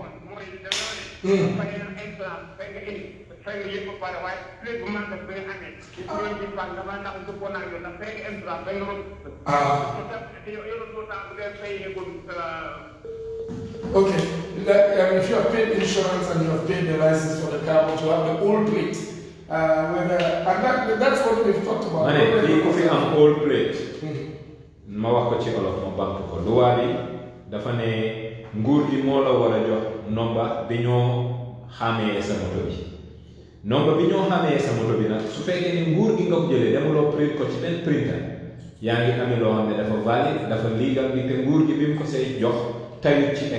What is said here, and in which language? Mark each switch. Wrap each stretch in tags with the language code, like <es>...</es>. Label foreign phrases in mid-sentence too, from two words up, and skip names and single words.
<en>Okay, if you have paid insurance and you have paid the license for the car, but you have the old plate, and that's what we've talked about. If you have old plate,</en> <wo>ma wax ko ci olof mo bank ko loi bi dafa ne nguur gi moo la war a jox nomba bi ñoo xamee sa moto bi nomba bi ñoo xamee sa moto bi nag su fekkee ni nguur gi nga ko jëlee demuloo print ko ci benn printer yaa ngi amee loo xam ne dafa valide dafa legal bi te nguur gi bi mu ko say jox tayut ci</wo>